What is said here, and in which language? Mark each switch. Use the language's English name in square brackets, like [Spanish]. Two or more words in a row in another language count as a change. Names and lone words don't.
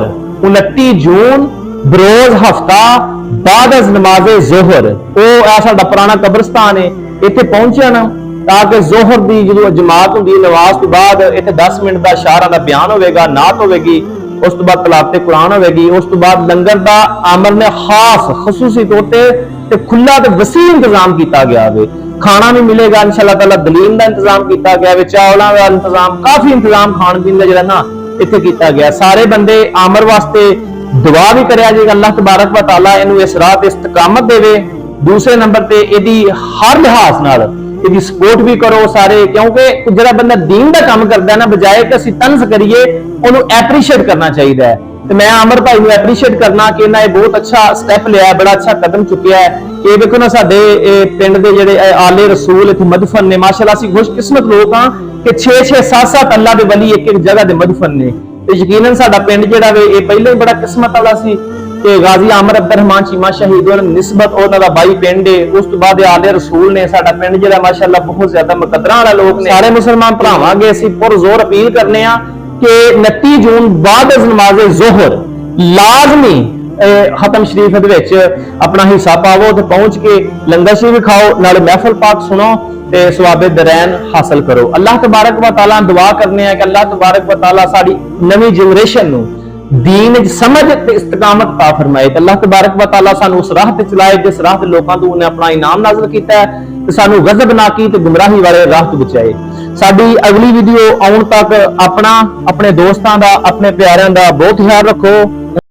[Punjabi] 29 ਜੂਨ ਬਰੋਜ਼ ਹਫ਼ਤਾ ਬਾਦ ਨਮਾਜ਼ੇ ਜ਼ੋਹਰ ਵੋ ਸਾਡਾ ਪੁਰਾਣਾ ਕਬਰਿਸਤਾਨ ਹੈ, ਇੱਥੇ ਪਹੁੰਚਣ ਤਾਕਿ ਜ਼ੋਹਰ ਦੀ ਜੋ ਜਮਾਤ ਹੁੰਦੀ ਨਮਾਜ਼ ਤੋ ਬਾਦ ਇੱਥੇ 10 ਮਿੰਟ ਦਾ ਸ਼ਾਰਾ ਦਾ ਬਯਾਨ ਹੋਵੇਗਾ, ਨਾਤ ਹੋਵੇਗੀ, ਉਸ ਤੋ ਬਾਦ ਤਲਾਵਤ ਕੁਰਾਨ ਹੋਵੇਗੀ, ਉਸ ਤੋ ਬਾਦ ਲੰਗਰ ਦਾ ਆਮਰ ਨੇ ਖ਼ਾਸ ਖ਼ਸੂਸੀ ਤੌਰ ਤੇ ਖੁੱਲ੍ਹਾ ਤੇ ਵਸੀ ਇੰਤਜ਼ਾਮ ਕੀਆ ਗਿਆ ਵੇ। ਖਾਣਾ ਭੀ ਮਿਲੇਗਾ [Arabic] إن شاء الله تعالى, [Punjabi] ਦਲੀਲ ਕਾ ਇੰਤਜ਼ਾਮ ਕੀਆ ਗਿਆ ਵੇ, ਚਾਵਲੋਂ ਕਾ ਇੰਤਜ਼ਾਮ, ਕਾਫ਼ੀ ਇੰਤਜ਼ਾਮ ਖਾਣ ਪੀਣ ਦਾ ਜਿਹੜਾ ਨਾ ਇੱਥੇ ਕੀਆ ਗਿਆ। ਸਾਰੇ ਬੰਦੇ ਆਮਰ ਵਾਸਤੇ ਦੁਆ ਭੀ ਕਰਿਆ ਜੇ [Arabic] الله تبارك وتعالى [Punjabi] ਇਹਨੂੰ ਇਸ ਰਾਹ ਤੇ ਇਸਤਕਾਮਤ ਦੇਵੇ। ਦੂਸਰੇ ਨੰਬਰ ਤੇ ਇਹਦੀ ਹਰ ਲਿਹਾਜ਼ ਨਾਲ ਇਹਦੀ ਸਪੋਰਟ ਭੀ ਕਰੋ ਸਾਰੇ, ਕਿਉਂਕਿ ਜਿਹੜਾ ਬੰਦਾ ਦੀਨ ਦਾ ਕਾਮ ਕਰਦਾ ਹੈ ਨਾ ਬਜਾਏ ਕਿ ਅਸੀਂ ਤੰਜ਼ ਕਰੀਏ ਉਹਨੂੰ ਐਪ੍ਰੀਸ਼ੀਏਟ ਕਰਨਾ ਚਾਹੀਏ ਹੈ। ਤੋ ਮੈਂ ਆਮਰ ਭਾਈ ਨੂੰ ਐਪ੍ਰੀਸ਼ੀਏਟ ਕਰਨਾ ਕਿ ਇਨ੍ਹਾਂ ਬਹੁਤ ਅੱਛਾ ਸਟੈਪ ਲੀਆ, ਬੜਾ ਅੱਛਾ ਕਦਮ ਚੁੱਕਿਆ ਹੈ। ਯੇ ਦੇਖੋ ਨਾ ਸਾਡੇ ਪਿੰਡ ਦੇ ਜੇਹੜੇ ਆਲੇ ਰਸੂਲ ਇੱਥੇ ਮਦਫ਼ਨ ਨੇ ਮਾਸ਼ਾਅੱਲਾਹ ਅਸੀਂ ਖ਼ੁਸ਼ਕਿਸਮਤ ਲੋਗ ਹਾਂ ਕਿ 6-6 7-7 ਅੱਲਾਹ ਦੇ ਵਲੀ ਏਕ ਏਕ ਜਗ੍ਹਾ ਦੇ ਮਦਫ਼ਨ ਨੇ। ਤੇ ਯਕੀਨਨ ਸਾਡਾ ਪਿੰਡ ਜੇਹੜਾ ਵੇ ਯੇ ਪਹਿਲੇ ਹੀ ਬੜਾ ਕਿਸਮਤ ਵਾਲਾ ਸੀ ਕਿ ਗ਼ਾਜ਼ੀ ਆਮਰ ਅਬਦੁੱਰਹਮਾਨ ਚੀਮਾ ਸ਼ਹੀਦ ਹੋਣੇ ਨਿਸਬਤ ਉਨ੍ਹਾਂ ਦਾ ਬਾਈ ਪਿੰਡ ਹੈ। ਉਸ ਤੋ ਬਾਦ ਆਲੇ ਰਸੂਲ ਨੇ ਸਾਡਾ ਪਿੰਡ ਜੇਹੜਾ ਮਾਸ਼ਾਅੱਲਾਹ ਬਹੁਤ ਜ਼ਿਆਦਾ ਮੁਕੱਦਰਾਂ ਵਾਲਾ ਲੋਗ ਨੇ। ਸਾਰੇ ਮੁਸਲਮਾਨ ਭਰਾਵਾਂ ਅੱਗੇ ਅਸੀਂ ਪੁਰਜ਼ੋਰ ਅਪੀਲ ਕਰਨੇ ਆ ਕਿ 29 ਜੂਨ ਬਾਦ ਨਮਾਜ਼ੇ ਜ਼ੋਹਰ ਲਾਜ਼ਮੀ ਖ਼ਤਮ ਸ਼ਰੀਫ਼ ਅਪਨਾ ਹਿੱਸਾ ਪਾਵੋ ਤੇ ਪਹੁੰਚ ਕੇ ਲੰਗਰ ਸ਼ਰੀਫ਼ ਖਾਓ, ਨਾਲੇ ਮਹਿਫ਼ਿਲ ਪਾਕ ਸੁਣੋ ਤੇ ਸਵਾਬੇ ਦਾਰੈਨ ਹਾਸਿਲ ਕਰੋ। [Arabic] الله تبارك وتعالى [Punjabi] ਦੁਆ ਕਰਨੇ ਹੈਂ ਕਿ [Arabic] الله تبارك وتعالى [Punjabi] ਸਾਡੀ ਨਵੀਂ ਜਨਰੇਸ਼ਨ ਨੂੰ ਦੀਨ ਸਮਝ ਤੇ ਇਸਤਕਾਮਤ ਅਤਾ ਫ਼ਰਮਾਏ। [Arabic] الله تبارك وتعالى [Punjabi] ਸਾਨੂ ਉਸ ਰਾਹ ਤੇ ਚਲਾਏ ਜਿਸ ਰਾਹ ਤੇ ਲੋਕਾਂ ਤੋਂ ਉਨ੍ਹੇਂ ਅਪਨਾ ਇਨਾਮ ਨਾਜ਼ਿਲ ਕੀਤਾ ਹੈ ਤੇ ਸਾਨੂ ਗ਼ਜ਼ਬ ਨਾ ਕੀ ਤੇ ਗੁਮਰਾਹੀ ਵਾਲੇ ਰਾਹ ਤੋ ਬਚਾਏ। ਸਾਡੀ ਅਗਲੀ ਵੀਡੀਓ ਆਉਣ ਤਕ ਅਪਨਾ ਅਪਨੇ ਦੋਸਤਾਂ ਦਾ ਅਪਨੇ ਪਿਆਰਿਆਂ ਦਾ ਬਹੁਤ ਖ਼ਿਆਲ ਰੱਖੋ।